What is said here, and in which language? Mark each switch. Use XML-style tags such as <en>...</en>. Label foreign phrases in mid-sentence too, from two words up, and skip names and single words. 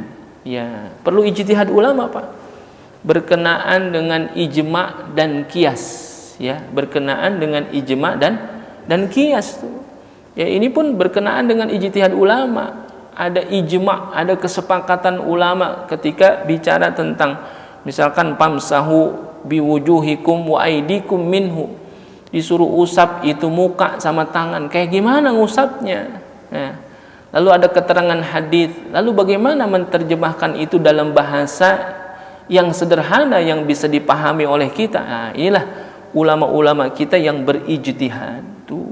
<id>Ya, perlu ijtihad ulama, Pak. Berkenaan dengan ijma dan qiyas, ya, berkenaan dengan ijma dan qiyas tuh. Ya, ini pun berkenaan dengan ijtihad ulama. Ada ijma, ada kesepakatan ulama ketika bicara tentang misalkan</id> <ar>فامسحوا بوجوهكم وأيديكم منه,</ar> <id>disuruh usap itu muka sama tangan, kayak gimana ngusapnya? Nah, lalu ada keterangan hadis, lalu bagaimana menerjemahkan itu dalam bahasa yang sederhana yang bisa dipahami oleh kita? Nah, inilah ulama-ulama kita yang berijtihad tuh.</id>